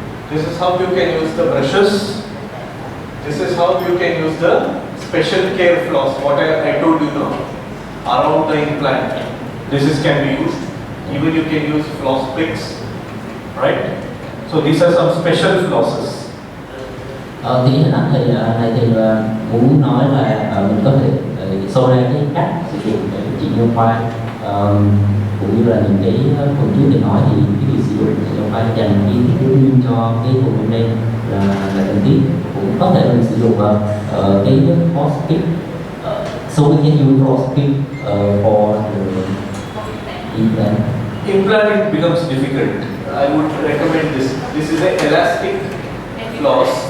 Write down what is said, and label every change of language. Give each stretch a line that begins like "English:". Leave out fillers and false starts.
English: This is how you can use the brushes. This is how you can use the special care floss, what I told you now, around the implant. This can be used. Even you can use floss picks, right? So these are some special flosses.
Vietnamese: Thì hình ảnh này thì muốn nói là mình có thể show ra cái cách sử dụng để điều trị nhân khoa, cũng như là những cái phần trước để nói thì cái việc sử dụng nhân khoa dành riêng cho cái vùng implant là cần thiết. Cũng có thể mình sử dụng cái cross pick,
English: so we can use cross pick for the implant. Implant it becomes difficult. I would recommend this. This is an elastic floss.